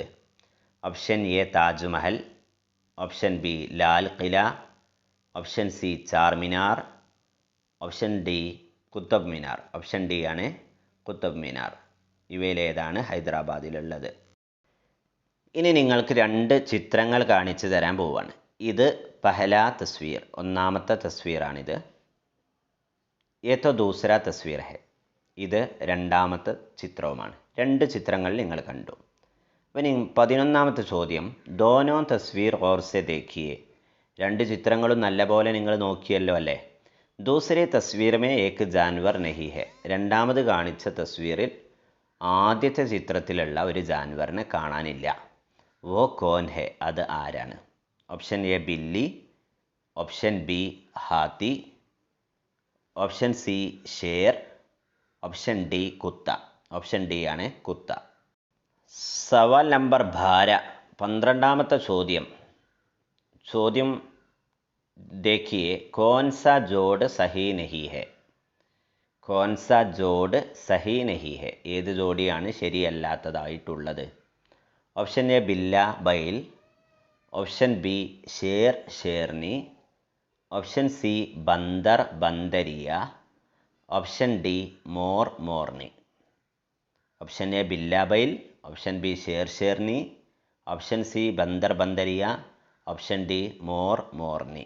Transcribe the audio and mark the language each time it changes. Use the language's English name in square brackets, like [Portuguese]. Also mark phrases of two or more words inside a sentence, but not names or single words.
[English] option A Taj Mahal, option B Lal Qila, option C Charminar, option D Qutub Minar. option D [Malayalam] ആണ് കുത്തബ് മിനാർ. ഇവയിലേതാണ് ഹൈദരാബാദിലുള്ളത്? ഇനി നിങ്ങൾക്ക് 2 ചിത്രങ്ങൾ കാണിച്ചു തരാൻ പോവുകയാണ്. ഇത് [Hindi] पहला तस्वीर, [Malayalam] ഒന്നാമത്തെ തസ്വീറാണിത്. [Hindi] ये तो दूसरा तस्वीर है. [Malayalam] ഇത് രണ്ടാമത്തെ ചിത്രവുമാണ്. 2 ചിത്രങ്ങൾ നിങ്ങൾ കണ്ടു. ഇനി 11ാമത്തെ ചോദ്യം. [Hindi] दोनों तस्वीर गौर से देखिए. [Malayalam] 2 ചിത്രങ്ങളും നല്ലപോലെ നിങ്ങൾ നോക്കിയല്ലോ അല്ലേ? [Hindi] दूसरे तस्वीर में एक जानवर नहीं है. [Malayalam] രണ്ടാമത് കാണിച്ച തസ്വീറിൽ ആദ്യത്തെ ചിത്രത്തിലുള്ള ഒരു ജാൻവറിനെ കാണാനില്ല. [Hindi] वो कौन है? [Malayalam] അത് ആരാണ്? [English] option A billi, option B haathi, option C sher, option D kutta. option D [Malayalam] ആണ് കുത്ത. സവാൽ നമ്പർ 12. 12ാമത്തെ ചോദ്യം. ചോദ്യം [Hindi] देखिए कौन सा जोड़ सही नहीं है? कौन सा जोड़ सही नहीं है? [Malayalam] ഏത് ജോഡിയാണ് ശരിയല്ലാത്തതായിട്ടുള്ളത്? [English] option A billa bail, option B sher sherni, option C bandar bandariya, option D mor morni. option A billa bail, option B sher sherni, option C bandar bandariya, option D mor morni.